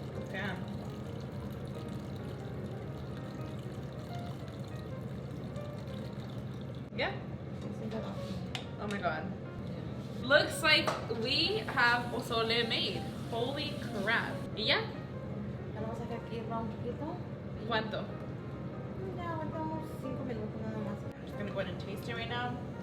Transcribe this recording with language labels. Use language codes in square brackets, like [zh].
[en] Damn. Yeah. Oh my god. Looks like we have pozole made. Holy crap. [es] ¿Y ya? Vamos a sacar aquí un poquito. ¿Cuánto? Ya, aguantamos 5 minutos nada más. [en] I'm just gonna go ahead and taste it right now.